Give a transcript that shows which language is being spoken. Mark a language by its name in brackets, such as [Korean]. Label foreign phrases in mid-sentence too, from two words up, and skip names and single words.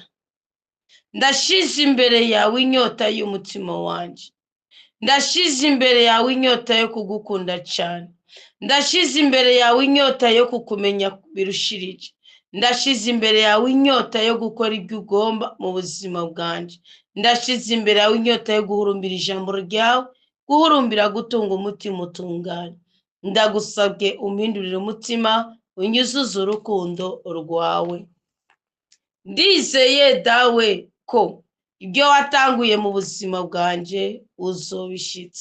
[Rundi] ndashize imbere yawe inyota y'umutima wanje, ndashize imbere yawe inyota yo kugukunda cyane, ndashize imbere yawe inyota yo kukumenya birushirije, ndashize imbere yawe inyota yo gukora ibyo ugomba mu buzima bwanje, ndashize imbere yawe inyota yo guhurumbira ijambo ryawe, guhurumbira gutunga umutima utunganye. ndagusabye umpindurire umutima, unyuzuze urukundo rwawe. ndizeye dawe ko ibyo watanguye mu buzima bwanje uzobishitsa.